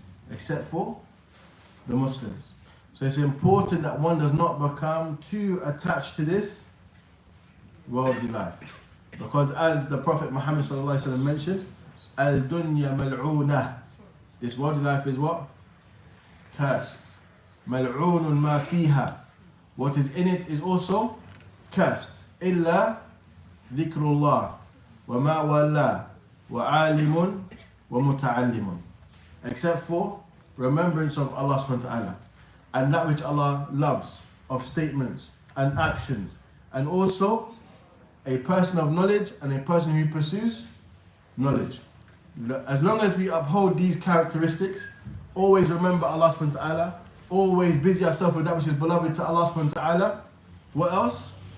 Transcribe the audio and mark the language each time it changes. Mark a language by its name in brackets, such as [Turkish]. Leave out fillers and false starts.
[English] Except for the Muslims. So it's important that one does not become too attached to this worldly life. Because as the Prophet Muhammad sallallahu alaihi wasallam mentioned, [Arabic] al-dunya mal'unah. [English] This worldly life is what? Cursed. [Arabic] ملعون ما فيها. [English] What is in it is also cursed. [Arabic] إلا ذكر الله وما والاه وعالم ومتعلم. [English] Except for remembrance of Allah subhanahu wa ta'ala and that which Allah loves of statements and actions, and also a person of knowledge and a person who pursues knowledge. As long as we uphold these characteristics, always remember Allah subhanahu wa ta'ala, always busy ourselves with that which is beloved to Allah subhanahu wa ta'ala. What else?